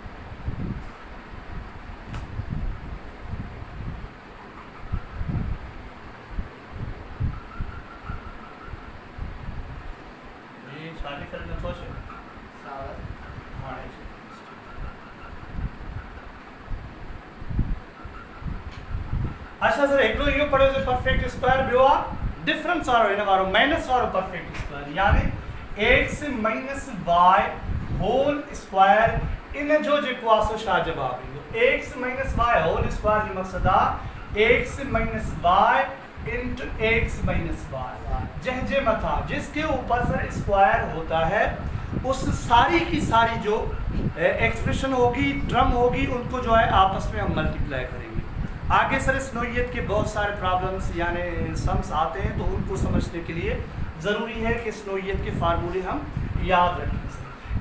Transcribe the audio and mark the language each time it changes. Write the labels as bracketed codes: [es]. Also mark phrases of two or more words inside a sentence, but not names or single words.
[hi] ये शादी करने सोचे हाँ अच्छा सर हिकिड़ो इहो [sd] पढ़ियो त [en] perfect square, [sd] ॿियो आहे डिफरेंस वारो, हिन वारो माइनस वारो [en] perfect square, [sd] यानी [en] x minus y whole square, [sd] इन जो जेको आहे सो छा जवाबु ईंदो। [en] x minus y whole square [sd] जो मक़सदु आहे [en] x minus y into x minus y, [sd] जंहिंजे मथां [hi] जिसके ऊपर सर स्क्वायर होता है उस सारी की सारी जो एक्सप्रेशन होगी, टर्म होगी, उनको जो है आपस में हम मल्टीप्लाई करेंगे। आगे सर इस नोयत के बहुत सारे प्रॉब्लम्स यानी सम्स आते हैं, तो उनको समझने के लिए ज़रूरी है कि इस नोयत के फार्मूले हम याद रखें।